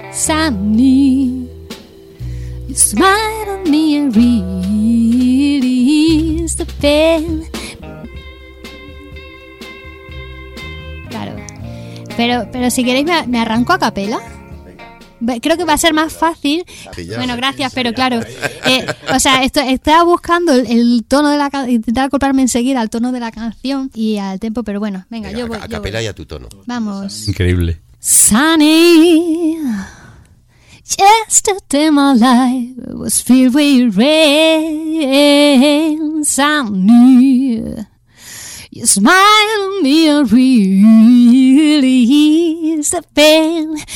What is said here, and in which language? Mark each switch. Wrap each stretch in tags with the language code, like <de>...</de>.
<en>Sunny, you smiled on me and really eased the pain.</en> <es>Claro, pero si queréis me arranco a capela. Creo que va a ser más fácil. Bueno, gracias, pero claro. O sea, estaba buscando el tono de la canción. Intentaba acoplarme enseguida al tono de la canción y al tempo, pero bueno, venga, yo voy. A capela y a tu tono. Vamos. Increíble.</es> <en>Sunny, yesterday my life was filled with rain. Sunny, you smile on me and really ease the pain.</en>